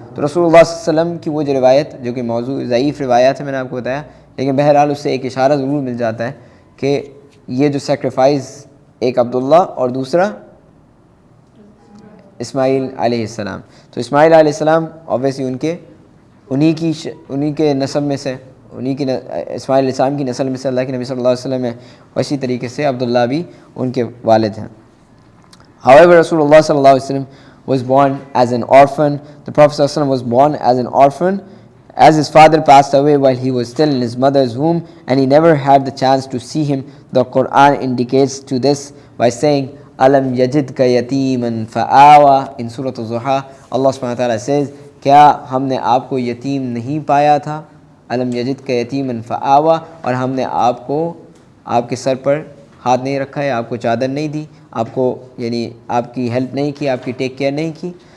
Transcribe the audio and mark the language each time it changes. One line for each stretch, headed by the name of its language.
Urdu: تو رسول اللہ صلی اللہ علیہ وسلم کی وہ جو روایت، جو کہ موضوع ضعیف روایات ہے، میں نے آپ کو بتایا، لیکن بہرحال اس سے ایک اشارہ ضرور مل جاتا ہے کہ یہ جو سیکریفائز، ایک عبداللہ اور دوسرا اسماعیل علیہ السلام. تو اسماعیل علیہ السلام اوبیسلی انہی کے نسب میں سے، اسماعیل علیہ السلام کی نسل میں سے اللہ کے نبی صلی اللہ علیہ وسلم ہے، اور اسی طریقے سے عبداللہ بھی ان کے والد ہیں.
English: However, Rasulullah sallallahu alaihi wasallam was born as an orphan. The Prophet sallallahu alaihi wasallam was born as an orphan, as his father passed away while he was still in his mother's womb, and he never had the chance to see him. The Quran indicates to this by saying,
Arabic: "Alam yajidka yatiman fa'awa."
English: In Surah Az-Zuha, Allah subhanahu wa ta'ala says,
Urdu: کیا ہم نے آپ کو یتیم نہیں پایا تھا؟
Arabic: الم یجدک یتیما فآوا،
Urdu: اور ہم نے آپ کو آپ کے سر پر ہاتھ نہیں رکھا ہے، آپ کو چادر نہیں دی، آپ کو یعنی آپ کی ہیلپ نہیں کی، آپ کی ٹیک کیئر نہیں کی.